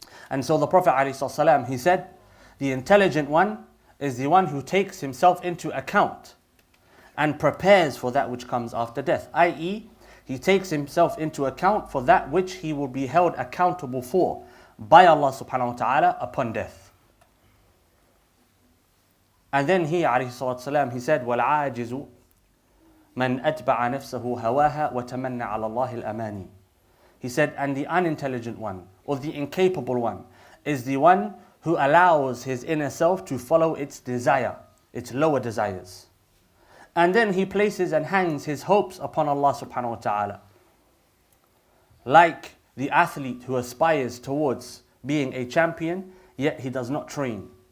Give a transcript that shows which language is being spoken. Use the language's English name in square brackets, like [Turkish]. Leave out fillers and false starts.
[English] And so the Prophet ﷺ, he said, the intelligent one is the one who takes himself into account and prepares for that which comes after death. I.e., he takes himself into account for that which he will be held accountable for by Allah subhanahu wa ta'ala upon death. And then he, alayhi salatu salam, he said, [Arabic] وَالْعَاجِزُ مَنْ أَتْبَعَ نَفْسَهُ هَوَاهَا وَتَمَنَّ عَلَى اللَّهِ الْأَمَانِي. [English] He said, and the unintelligent one, or the incapable one, is the one who allows his inner self to follow its desire, its lower desires. And then he places and hangs his hopes upon Allah subhanahu wa ta'ala. Like the athlete who aspires towards being a champion, yet he does not train.